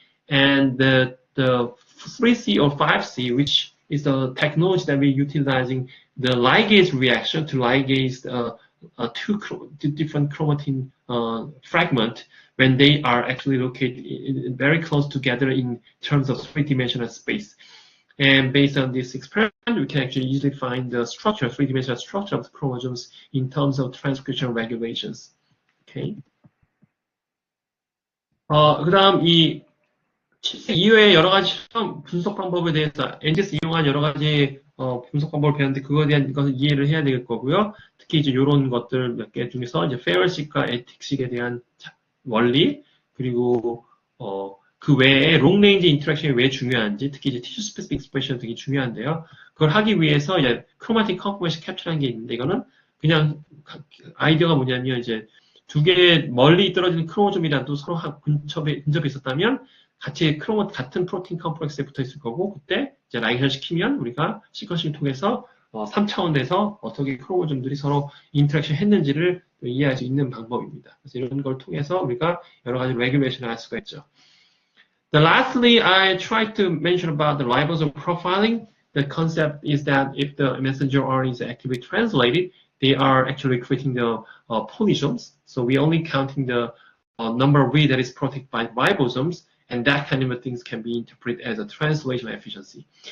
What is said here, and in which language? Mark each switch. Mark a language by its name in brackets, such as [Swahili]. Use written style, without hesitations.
[English] And the 3C or 5C, which is the technology that we're utilizing, the ligase reaction to ligase two different chromatin fragment when they are actually located very close together in terms of three-dimensional space. And based on this experiment, we can actually easily find the structure, three-dimensional structure of the chromosomes in terms of transcription regulations. Okay. [Korean] 그다음 이 이외에 여러 가지 분석 방법에 대해서 NGS 이용한 여러 가지 분석 방법을 배웠는데 그거에 대한 것을 이해를 해야 될 거고요. 특히 이제 이런 것들 몇 개 중에서 이제 페어식과 에틱식에 대한 원리 그리고 그 외에 롱레인지 인터랙션이 왜 중요한지 특히 이제 티슈 스페시픽 익스프레션 되게 중요한데요. 그걸 하기 위해서 이제 크로마틱 컨포메이션 캡처라는 게 있는데 이거는 그냥 아이디어가 뭐냐면 이제 두 개 멀리 떨어지는 크로모좀이라도 서로 근접해 있었다면 같은 프로틴 컴플렉스에 붙어 있을 거고 그때 이제 라이게이션 시키면 우리가 시퀀싱 통해서 3차원에서 어떻게 크로모좀들이 서로 인터랙션 했는지를 이해할 수 있는 방법입니다. 그래서 이런 걸 통해서 우리가 여러 가지 레귤레이션을 할 수가 있죠. [English] Lastly, I tried to mention about the ribosome profiling. The concept is that if the messenger RNA is actively translated, they are actually creating the polysomes. So we're only counting the number of reads that is protected by ribosomes, and that kind of things can be interpreted as a translation efficiency.